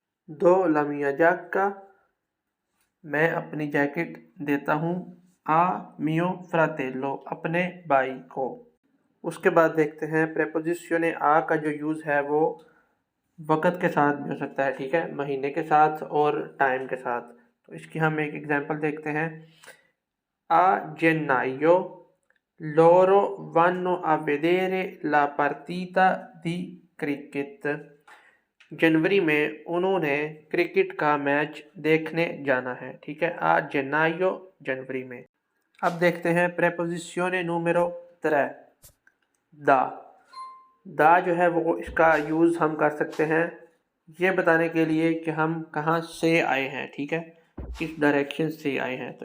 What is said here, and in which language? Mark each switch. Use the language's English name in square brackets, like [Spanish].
[Italian] दो ला मिया जाक्का, [Hindi] मैं अपनी जैकेट देता हूँ, [Italian] आ मियो फ्रातेल्लो, [Hindi] अपने भाई को। उसके बाद देखते हैं प्रेपोजिशने आ का जो यूज़ है वो वक़्त के साथ भी हो सकता है, ठीक है, महीने के साथ और टाइम के साथ। तो इसकी हम एक एग्जांपल देखते हैं। [Italian] आ gennaio loro vanno a vedere la partita di cricket। [Hindi] जनवरी में उन्होंने क्रिकेट का मैच देखने जाना है, ठीक है। [Italian] आ gennaio [Hindi] जनवरी में। अब देखते हैं प्रेपोजिशने नूमेरो 3 दा। दा जो है वो इसका यूज़ हम कर सकते हैं ये बताने के लिए कि हम कहाँ से आए हैं, ठीक है, किस डायरेक्शन से आए हैं।